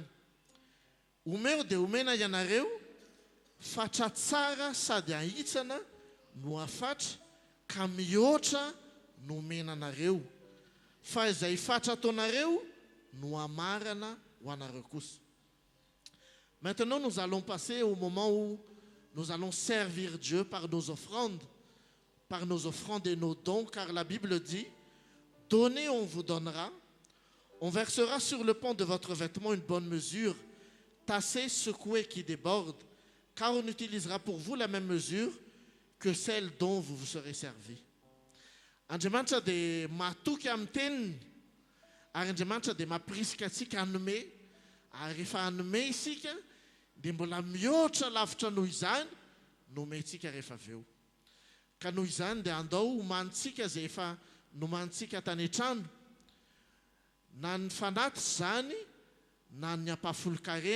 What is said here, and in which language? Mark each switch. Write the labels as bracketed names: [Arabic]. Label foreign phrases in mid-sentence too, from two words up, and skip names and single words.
[Malagasy] Omeo dia omena ianareo fatra tsara sady ahitsana no afatra ka mihoatra no omena anareo. Fa izay fatra ataonareo no amarana ho anareo kosa. [French] Maintenant, nous allons passer au moment où nous allons servir Dieu par nos offrandes et nos dons, car la Bible dit, donnez, on vous donnera, on versera sur le pont de votre vêtement une bonne mesure, tassée, secouée, qui déborde, car on utilisera pour vous la même mesure que celle dont vous vous serez servi. [Malagasy] Andriamanitra dia matoky amin'ny teniny, ary Andriamanitra dia mampirisika antsika hanome, ary rehefa hanome isika dia mbola mihoatra lavitra noho izany nomentsika rehefa avy eo. Ka noho izany dia andao homanintsika izay efa nomanintsika tany an-trano, na ny fanaty izany na ny ampahafolo-karena.